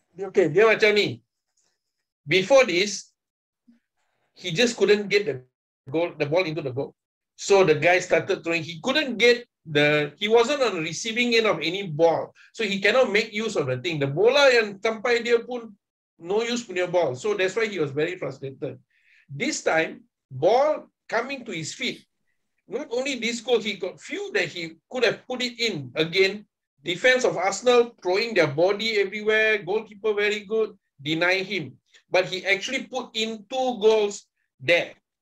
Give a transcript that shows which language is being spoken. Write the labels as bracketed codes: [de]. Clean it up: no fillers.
[ms] Okay, dia macam ni. [en] Before this, he just couldn't get the ball into the goal. So the guy started throwing. He couldn't get he wasn't on the receiving end of any ball. So he cannot make use of the thing. [ms] The bola yang sampai dia pun [en] no use [ms] punya ball. [en] So that's why he was very frustrated. This time, ball coming to his feet. Not only this goal, he got few that he could have put it in. Again, defense of Arsenal throwing their body everywhere. Goalkeeper very good, deny him. But he actually put in 2 goals there.